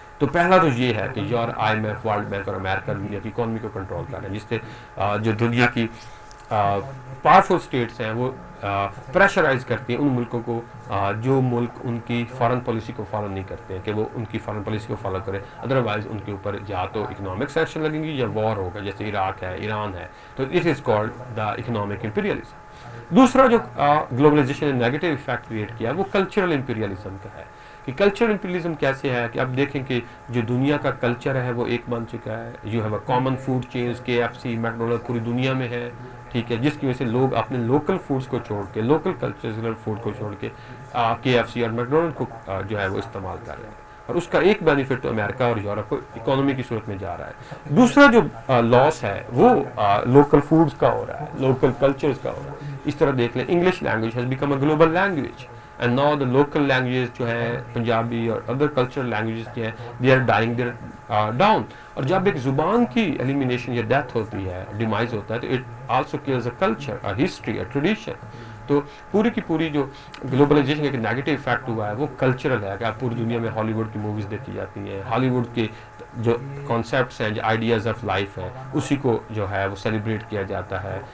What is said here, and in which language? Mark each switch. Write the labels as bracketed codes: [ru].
[ur] تو پہلا تو یہ ہے کہ I am F, world bank اور امریکہ دنیا کی اکانومی کو کنٹرول کر رہے ہیں، جس سے جو دنیا کی پاورفل اسٹیٹس ہیں وہ پریشرائز کرتی ہیں ان ملکوں کو جو ملک ان کی فارن پالیسی کو فالو نہیں کرتے ہیں کہ وہ ان کی فارن پالیسی کو فالو کریں، ادروائز ان کے اوپر یا تو اکنامک سینکشن لگیں گی یا وار ہوگا، جیسے عراق ہے، ایران ہے. [en] تو it is called the economic imperialism. [ur] دوسرا جو گلوبلائزیشن نے نیگیٹو افیکٹ کریٹ کیا ہے وہ کلچرل امپیریلزم کا ہے. کہ کلچرل امپیریلزم کیسے ہے کہ اب دیکھیں کہ جو دنیا کا کلچر ہے وہ ایک بن چکا ہے. [en] you have a common food chains, [ur] کے ایف سی، میکڈونلڈ پوری دنیا میں ہے، ٹھیک ہے، جس کی وجہ سے لوگ اپنے لوکل فوڈز کو چھوڑ کے، لوکل کلچرل فوڈ کو چھوڑ کے کے ایف سی اور میکڈونلڈ کو جو ہے وہ استعمال کر رہے ہیں. اور اس کا ایک بینیفٹ تو امریکہ اور یورپ کو اکانومی کی صورت میں جا رہا ہے. دوسرا جو لاس ہے وہ لوکل فوڈز کا ہو رہا ہے، لوکل کلچرز کا ہو رہا ہے. [en] اس طرح دیکھ لیں English language has become a global language, and now the local languages [ur] جو ہے پنجابی اور ادر کلچرل لینگویجز جو ہیں [en] They are dying down. [ur] اور جب ایک زبان کی ایلیمینیشن یا ڈیتھ ہوتی ہے، ڈیمائز ہوتا ہے، تو [en] It also kills a culture, a history, a tradition. [ur] تو پوری کی پوری جو گلوبلائزیشن کا ایک نیگیٹو افیکٹ ہوا ہے وہ کلچرل ہے کہ آپ پوری دنیا میں ہالی ووڈ کی موویز دیکھی جاتی ہیں، ہالی ووڈ کے جو کانسیپٹس ہیں، جو آئیڈیاز آف لائف ہے، اسی کو جو ہے وہ سیلیبریٹ کیا جاتا ہے.